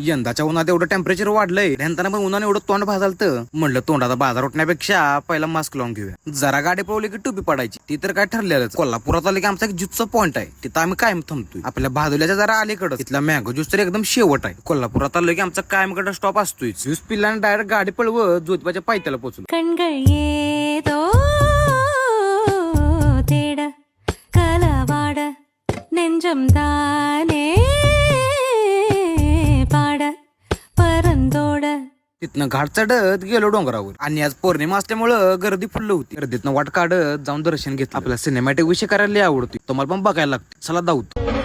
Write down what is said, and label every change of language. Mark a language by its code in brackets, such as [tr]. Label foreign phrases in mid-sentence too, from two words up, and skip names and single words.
[mr] यंदाच्या उन्हात एवढं टेम्परेचर वाढलंय, नंतर पण उन्हाने एवढं तोंड भाजालतं, म्हणलं तोंडाचा बाजार उठण्यापेक्षा पहिला मास्क लावून घेऊया. जरा गाडी पळवली की टोपी पडायची, ती तर काय ठरलेलंच. कोल्हापुरात आले की आमचा एक ज्यूसचा पॉइंट आहे, तिथं आम्ही कायम थांबतोय. आपल्या भादुल्याच्या जरा अलीकडं तिथला [en] mango juice [mr] तर एकदम शेवट आहे. कोल्हापुरात आलो की आमचा कायमकडे स्टॉप असतोय. ज्यूस पिल्लाने डायरेक्ट गाडी पळवत ज्योतिबाच्या पायथ्याला पोहोचलो. [ta] தேட கலவாட நெஞ்சம் தானே பாட பரந்தோட. [mr] तिथनं घाट चढत गेलो डोंगरावर. आणि आज पौर्णिमा असल्यामुळं गर्दी फुल्ल होती. गर्दीतनं वाट काढत जाऊन दर्शन घेतलं. आपल्याला सिनेमॅटिक विषय करायला आवडतो, तुम्हाला पण बघायला लागतो. चला जाऊ.